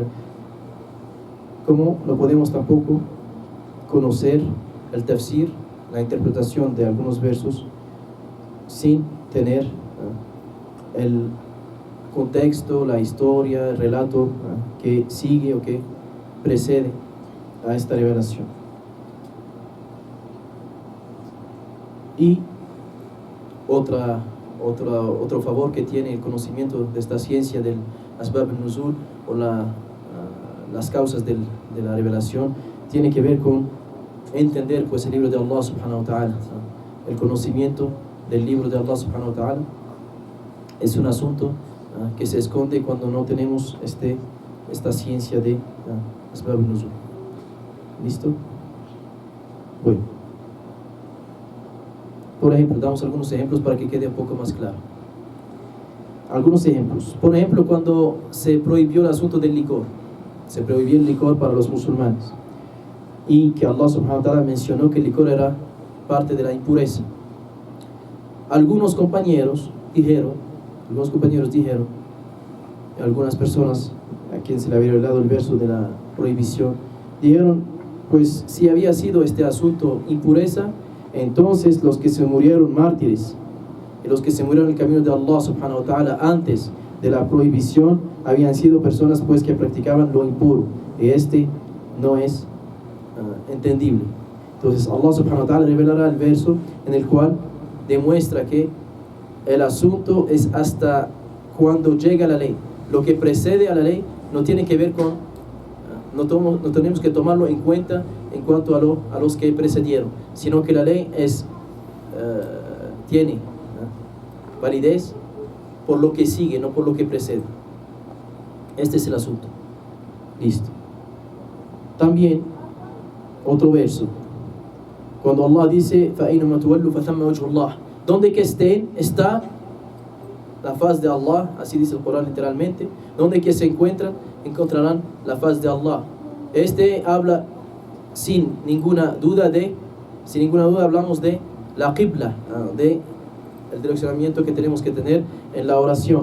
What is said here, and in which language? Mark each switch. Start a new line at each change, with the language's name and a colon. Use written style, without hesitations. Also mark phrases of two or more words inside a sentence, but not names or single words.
Spanish: Como no podemos tampoco conocer el tafsir, la interpretación de algunos versos, sin tener el contexto, la historia, el relato que sigue o que precede a esta revelación. Y otro favor que tiene el conocimiento de esta ciencia del
Arabic: أسباب النزول
Spanish: o las causas de la revelación tiene que ver con entender pues el libro de Allah
Arabic: سبحانه وتعالى.
Spanish: El conocimiento del libro de Allah
Arabic: سبحانه وتعالى
Spanish: es un asunto que se esconde cuando no tenemos esta ciencia de
Arabic: أسباب النزول.
Spanish: ¿Listo? Bueno, por ejemplo, damos algunos ejemplos para que quede un poco más claro. Algunos ejemplos. Por ejemplo, cuando se prohibió el asunto del licor, se prohibió el licor para los musulmanes, y que Allah
Arabic: سبحانه وتعالى
Spanish: mencionó que el licor era parte de la impureza. Algunos compañeros dijeron, algunas personas a quien se le había revelado el verso de la prohibición, dijeron, pues si había sido este asunto impureza, entonces los que se murieron mártires y los que se murieron en el camino de Allah
Arabic: سبحانه وتعالى
Spanish: antes de la prohibición habían sido personas pues que practicaban lo impuro, y no es entendible. Entonces Allah
Arabic: سبحانه وتعالى
Spanish: revelará el verso en el cual demuestra que el asunto es hasta cuando llega la ley. Lo que precede a la ley no tiene que ver con, no tenemos que tomarlo en cuenta en cuanto a los que precedieron, sino que la ley tiene validez por lo que sigue, no por lo que precede. Este es el asunto. Listo. También, otro verso. Cuando Allah dice,
Arabic: فَأَيْنَمَا تُوَلُّوا فَثَمَّ وَجْهُ اللَّهِ,
Spanish: donde que estén, está la faz de Allah, así dice el Corán literalmente. Donde que se encuentran, encontrarán la faz de Allah. Este habla sin ninguna duda hablamos de la qibla, de el direccionamiento que tenemos que tener en la oración.